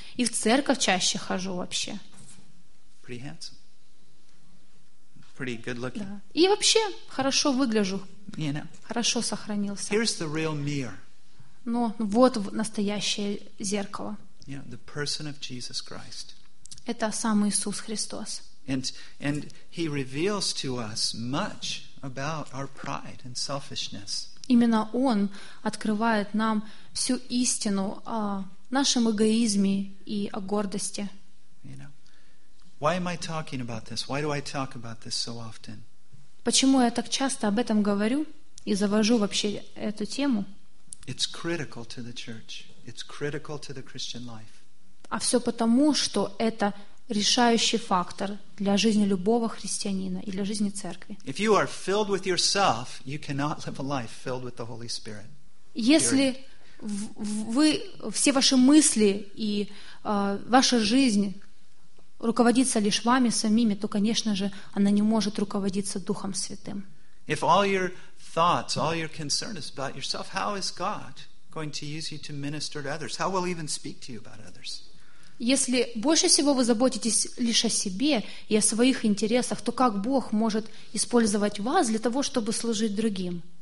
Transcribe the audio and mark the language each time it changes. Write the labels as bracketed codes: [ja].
[ru] И в церковь чаще хожу вообще. [en] Pretty handsome. Pretty good looking. [ru] Да. И вообще хорошо выгляжу. [en] You know, [ru] хорошо сохранился. [en] Here's the real mirror. [ru] Но вот настоящее зеркало. [en] You know, the person of Jesus Christ. [ru] Это сам Иисус Христос. [en] And he reveals to us much about our pride and selfishness. [ru] Именно он открывает нам всю истину о нашем эгоизме и о гордости. [en] You know. Why am I talking about this? Why do I talk about this so often? [ru] Почему я так часто об этом говорю и завожу вообще эту тему? [en] It's critical to the church. It's critical to the Christian life. [ru] А все потому, что это решающий фактор для жизни любого христианина и для жизни церкви. [en] If you are filled with yourself, you cannot live a life filled with the Holy Spirit. [ru] Если вы все ваши мысли и ваша жизнь руководиться лишь вами самими, то, конечно же, она не может руководиться Духом Святым. [en] If all your thoughts, all your concern is about yourself, how is God going to use you to minister to others? How will he even speak to you about others? [ru] Если больше всего вы заботитесь лишь о себе и о своих интересах, то как Бог может использовать вас для того, чтобы служить другим?